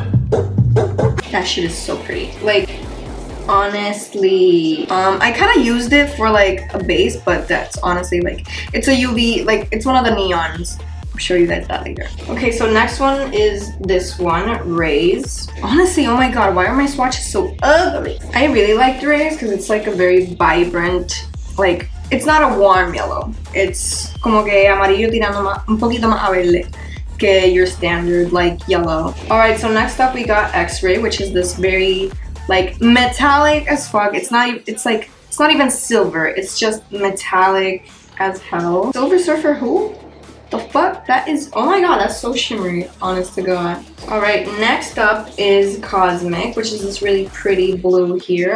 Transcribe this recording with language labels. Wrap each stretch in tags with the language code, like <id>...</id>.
<en>That shit is so pretty. Honestly, I kind of used it for a base, but that's honestly it's a UV, it's one of the neons. I'll show you guys that later. Okay, so next one is this one, Rays. Honestly, oh my god, why are my swatches so ugly? I really like the Rays because it's a very vibrant, it's not a warm yellow. It's</en> <es>como que amarillo tirando un poquito más a verde que</es> <en>your standard yellow. Alright, so next up we got X-Ray, which is this very metallic as fuck. It's not even silver, it's just metallic as hell. Silver Surfer who? The fuck? That is, oh my god, that's so shimmery, honest to god. Alright, next up is Cosmic, which is this really pretty blue here.</en>